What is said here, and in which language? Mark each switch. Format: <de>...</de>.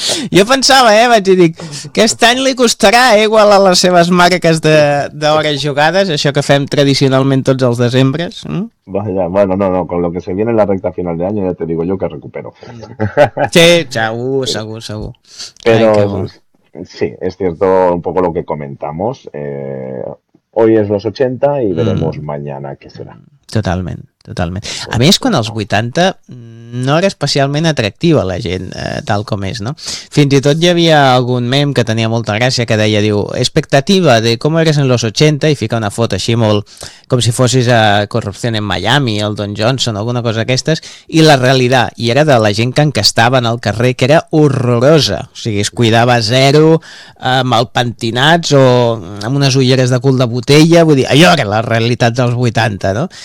<es>Yo pensaba,</es> <ca>vaig dir, que este any li costarà igual a les seves marques d'hores jugades, això que fem tradicionalment tots els desembres.</ca> <es>Vaya, bueno, no, con lo que se viene en la recta final de año ya te digo yo que recupero.</es> <ca>Sí, segur.</ca> <es>Pero sí, es cierto un poco lo que comentamos. Hoy es los 80 y veremos mañana qué será.</es> <ca>Totalment. A més, quan els 80 no era especialment atractiva la gent, tal com és, no? Fins i tot hi havia algun mem que tenia molta gràcia que deia, diu, expectativa de com eres en los 80 i fica una foto així molt com si fossis a Corrupció en Miami, el Don Johnson, alguna cosa d'aquestes, i la realitat, i era de la gent que encastava en el carrer, que era horrorosa, o sigui, es cuidava zero, amb el pentinats o amb unes ulleres de cul de botella, vull dir, allò era la realitat dels 80, no?</ca>